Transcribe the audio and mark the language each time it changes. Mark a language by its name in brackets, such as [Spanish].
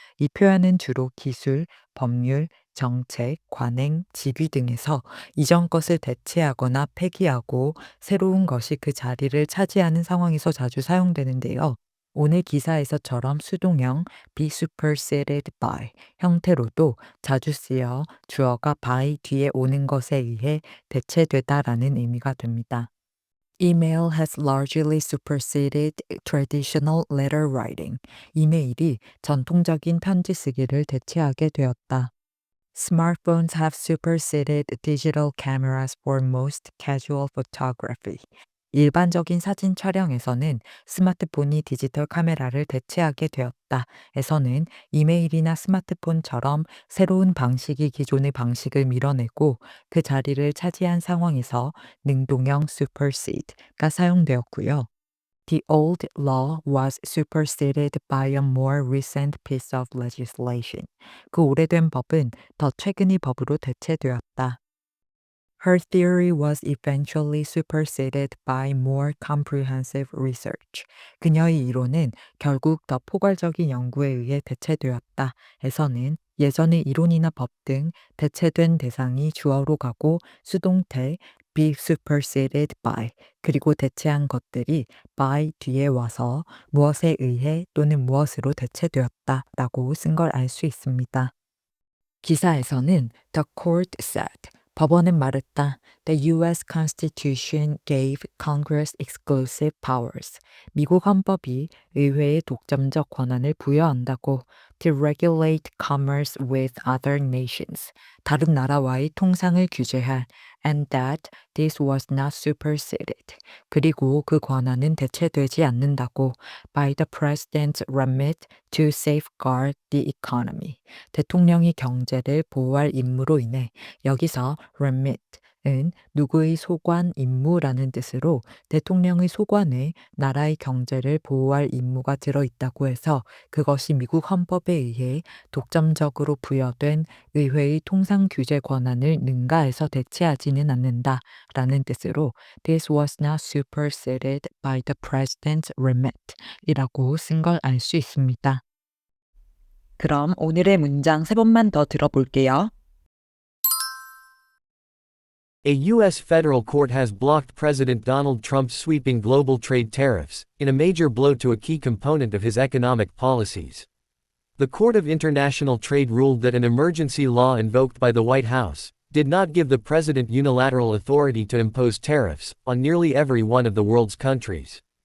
[Korean] 이 표현은 주로 기술, 법률, 정책, 관행, 직위 등에서 이전 것을 대체하거나 폐기하고 새로운 것이 그 자리를 차지하는 상황에서 자주 사용되는데요. 오늘 기사에서처럼 수동형 be superseded by 형태로도 자주 쓰여 주어가 by 뒤에 오는 것에 의해 대체되다라는 의미가 됩니다. [English] Email has largely superseded traditional letter writing. [Korean] 이메일이 전통적인 편지 쓰기를 대체하게 되었다. [English] Smartphones have superseded digital cameras for most casual photography. [Korean] 일반적인 사진 촬영에서는 스마트폰이 디지털 카메라를 대체하게 되었다. 에서는 이메일이나 스마트폰처럼 새로운 방식이 기존의 방식을 밀어내고 그 자리를 차지한 상황에서 능동형 supersede가 사용되었고요. [English] The old law was superseded by a more recent piece of legislation. [Korean] 그 오래된 법은 더 최근의 법으로 대체되었다. [English] Her theory was eventually superseded by more comprehensive research. [Korean] 그녀의 이론은 결국 더 포괄적인 연구에 의해 대체되었다. 에서는 예전의 이론이나 법 등 대체된 대상이 주어로 가고 수동태 be superseded by 그리고 대체한 것들이 by 뒤에 와서 무엇에 의해 또는 무엇으로 대체되었다 라고 쓴 걸 알 수 있습니다. 기사에서는 [English] The court said [Korean] 법원은 말했다. [English] The U.S. Constitution gave Congress exclusive powers. [Korean] 미국 헌법이 의회에 독점적 권한을 부여한다고 [English] to regulate commerce with other nations. [Korean] 다른 나라와의 통상을 규제할 [English] and that this was not superseded. [Korean] 그리고 그 권한은 대체되지 않는다고 [English] by the president's remit to safeguard the economy. [Korean] 대통령이 경제를 보호할 임무로 인해 여기서 remit은 누구의 소관 임무라는 뜻으로 대통령의 소관에 나라의 경제를 보호할 임무가 들어있다고 해서 그것이 미국 헌법에 의해 독점적으로 부여된 의회의 통상 규제 권한을 능가해서 대체하지는 않는다 라는 뜻으로 [English] This was not superseded by the president's remit [Korean] 이라고 쓴 걸 알 수 있습니다. 그럼 오늘의 문장 세 번만 더 들어볼게요. [English] A U.S. federal court has blocked President Donald Trump's sweeping global trade tariffs, in a major blow to a key component of his economic policies. The Court of International Trade ruled that an emergency law invoked by the White House did not give the president unilateral authority to impose tariffs on nearly every one of the world's countries.